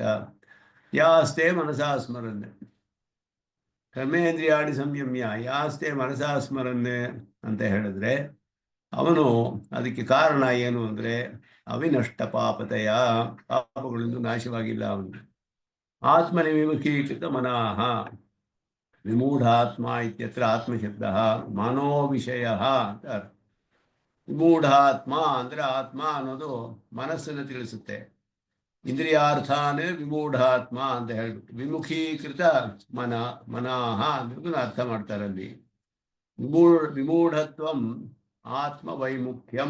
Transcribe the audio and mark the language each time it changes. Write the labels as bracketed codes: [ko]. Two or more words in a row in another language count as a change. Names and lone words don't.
[sa] ಯಾಸ್ತೆ ಮನಸಾ ಸ್ಮರನ್ ಕರ್ಮೇಂದ್ರಿಯಾಣಿ ಸಂಯಮ್ಯ ಯಾಸ್ತೆ ಮನಸಾ ಸ್ಮರನ್ [kn] ಅಂತ ಹೇಳಿದ್ರೆ ಅವನು ಅದಕ್ಕೆ ಕಾರಣ ಏನು ಅಂದರೆ [sa] ಅವಿನಷ್ಟ ಪಾಪತೆಯ, [kn] ಪಾಪಗಳಿಂದ ನಾಶವಾಗಿಲ್ಲ ಅವನು. [sa] ಆತ್ಮನಿ ವಿಮುಖೀಕೃತ ಮನಃ ವಿಮೂಢಾತ್ಮ ಇತ್ಯತ್ರ ಆತ್ಮಶಬ್ದ ಮನೋ ವಿಷಯ [kn] ಅಂತ ಅರ್ಥ. ವಿಮೂಢಾತ್ಮ ಅಂದರೆ ಆತ್ಮ ಅನ್ನೋದು ಮನಸ್ಸನ್ನು ತಿಳಿಸುತ್ತೆ. [sa] ಇಂದ್ರಿಯಾರ್ಥಾನೇ ವಿಮೂಢಾತ್ಮ [kn] ಅಂತ ಹೇಳ್ಬಿಟ್ಟು [sa] ವಿಮುಖೀಕೃತ ಮನಃ [kn] ಅನ್ನೋದನ್ನ ಅರ್ಥ ಮಾಡ್ತಾರೆ ಅಲ್ಲಿ. [sa] ವಿಮೂಢತ್ವಂ ಆತ್ಮ ವೈಮುಖ್ಯಂ.